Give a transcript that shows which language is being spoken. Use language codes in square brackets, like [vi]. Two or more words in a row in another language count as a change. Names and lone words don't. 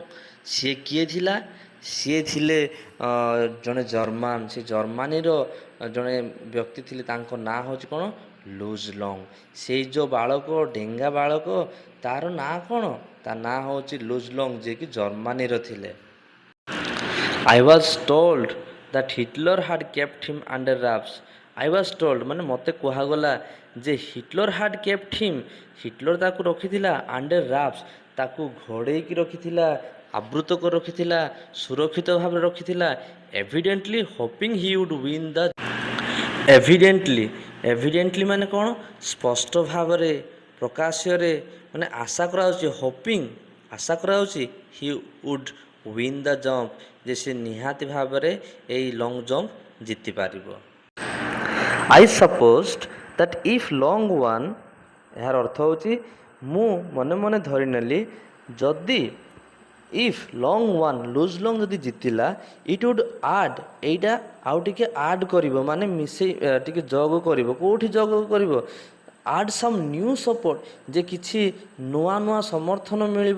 [or] ସିଏ କିଏ ଥିଲା? ସିଏ ଥିଲେ ଜଣେ ଜର୍ମାନ। ସେ ଜର୍ମାନୀର ଜଣେ ବ୍ୟକ୍ତି ଥିଲେ, ତାଙ୍କ ନାଁ ହେଉଛି କ'ଣ? ଲୁଜଲଙ୍ଗ। ସେଇ ଯେଉଁ ବାଳକ, ଡେଙ୍ଗା ବାଳକ, ତା'ର ନାଁ କ'ଣ? ତା ନାଁ ହେଉଛି ଲୁଜଲଙ୍ଗ, ଯିଏକି ଜର୍ମାନୀର ଥିଲେ। [en] I was told that Hitler had kept him under wraps. I was told, [or] ମାନେ ମୋତେ କୁହାଗଲା ଯେ ହିଟଲର [en] had kept him, [or] ହିଟଲର ତାକୁ ରଖିଥିଲା [en] under wraps, [or] ତାକୁ ଘୋଡ଼େଇକି ରଖିଥିଲା, ଆବୃତ କରି ରଖିଥିଲା, ସୁରକ୍ଷିତ ଭାବରେ ରଖିଥିଲା। [en] evidently hoping he would win the evidently [or] ମାନେ କ'ଣ? ସ୍ପଷ୍ଟ ଭାବରେ, ପ୍ରକାଶ୍ୟରେ, ମାନେ ଆଶା କରାଯାଉଛି, ହୋପିଂ, ଆଶା କରାଯାଉଛି, [en] he would win the jump, [or] ଯେ ସେ ନିହାତି ଭାବରେ ଏଇ [en] long jump [or] ଜିତିପାରିବ। [en] I supposed that if long won, [or] ଏହାର ଅର୍ଥ ହେଉଛି ମୁଁ ମନେ ମନେ ଧରିନେଲି, ଯଦି [en] if Long won, [or] ଲୁଜ୍ ଲଙ୍ଗ୍ ଯଦି ଜିତିଲା, [en] it would add, [or] ଏଇଟା ଆଉ ଟିକେ ଆଡ଼୍ କରିବ, ମାନେ ମିଶେଇ ଟିକେ ଯୋଗ କରିବ। କେଉଁଠି ଯୋଗ କରିବ? [en] add some new support, [or] ଯେ କିଛି ନୂଆ ନୂଆ ସମର୍ଥନ ମିଳିବ।